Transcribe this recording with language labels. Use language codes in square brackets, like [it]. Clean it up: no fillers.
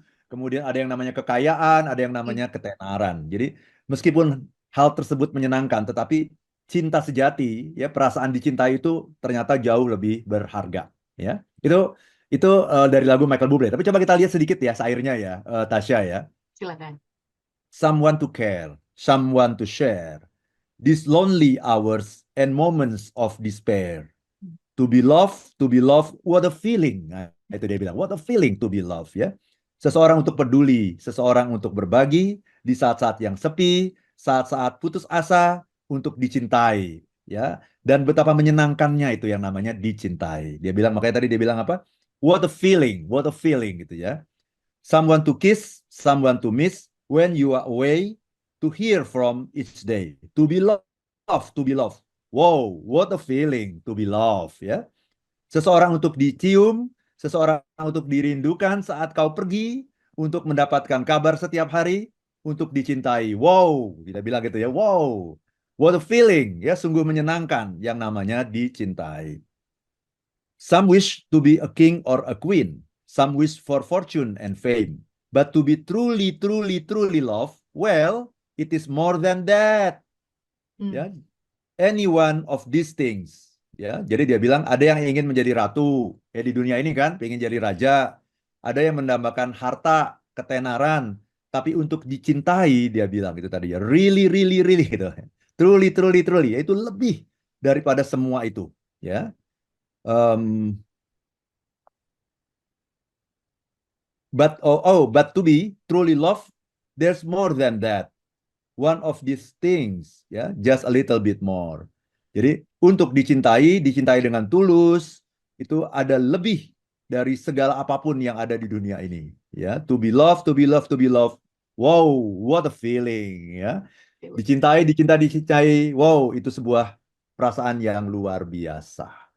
[id] Kemudian ada yang namanya kekayaan, ada yang namanya ketenaran. Jadi meskipun hal tersebut menyenangkan, tetapi cinta sejati ya, perasaan dicintai itu ternyata jauh lebih berharga ya. Itu dari lagu Michael Bublé. Tapi coba kita lihat sedikit ya sairnya ya, Tasya ya. Silakan. [en] Someone to care, someone to share. These lonely hours and moments of despair. To be loved, what a feeling. [id] Nah, itu dia bilang, [en] what a feeling to be loved ya. [id] Seseorang untuk peduli, seseorang untuk berbagi di saat-saat yang sepi, saat-saat putus asa untuk dicintai ya. Dan betapa menyenangkannya itu yang namanya dicintai. Dia bilang makanya tadi dia bilang apa? [en] What a feeling [id] gitu ya. [en] Someone to kiss, someone to miss when you are away, to hear from each day, to be loved, to be loved. Wow, what a feeling to be loved ya. [id] Seseorang untuk dicium, seseorang untuk dirindukan saat kau pergi, untuk mendapatkan kabar setiap hari, untuk dicintai. Wow, kita bilang gitu ya. Wow, [en] what a feeling. [id] Ya, sungguh menyenangkan yang namanya dicintai. [en] Some wish to be a king or a queen. Some wish for fortune and fame. But to be truly, truly, truly loved, well, it is more than that. Ya, Hmm. any one of these things. [id] Ya, jadi dia bilang ada yang ingin menjadi ratu, ya di dunia ini kan, ingin jadi raja. Ada yang mendambakan harta, ketenaran, tapi untuk dicintai dia bilang itu tadi ya, [en] really, really, really [id] gitu. [en] Truly, truly, truly, [id] ya, itu lebih daripada semua itu. [en] Ya, um, but to be truly loved, there's more than that. One of these things, ya, just a little bit more. [id] Jadi untuk dicintai, dicintai dengan tulus, itu ada lebih dari segala apapun yang ada di dunia ini, ya. [en] To be loved, to be loved, to be loved. Wow, what a feeling, ya. [id] Dicintai, dicintai, dicintai. Wow, itu sebuah perasaan yang luar biasa.